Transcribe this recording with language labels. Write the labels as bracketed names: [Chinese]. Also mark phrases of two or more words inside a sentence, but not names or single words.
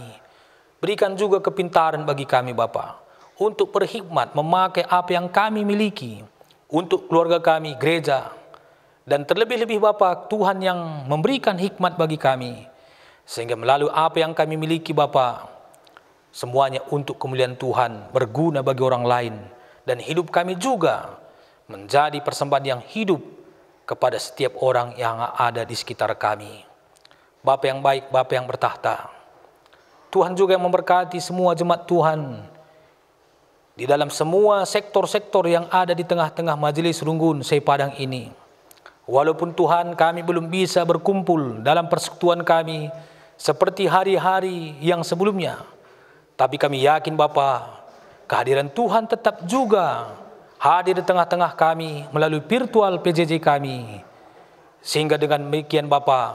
[Indonesian] Berikan juga kepintaran bagi kami Bapa, untuk berhikmat memakai apa yang kami miliki untuk keluarga kami, gereja, dan terlebih-lebih Bapa, Tuhan yang memberikan hikmat bagi kami, sehingga melalui apa yang kami miliki Bapa, semuanya untuk kemuliaan Tuhan, berguna bagi orang lain, dan hidup kami juga menjadi persembahan yang hidup kepada setiap orang yang ada di sekitar kami. Bapa yang baik, Bapa yang bertahta, Tuhan juga yang memberkati semua jemaat Tuhan di dalam semua sektor-sektor yang ada di tengah-tengah majelis Runggun Sepadang ini. Walaupun Tuhan kami belum bisa berkumpul dalam persekutuan kami seperti hari-hari yang sebelumnya, tapi kami yakin Bapa, kehadiran Tuhan tetap juga hadir di tengah-tengah kami melalui virtual PJJ kami, sehingga dengan demikian Bapa,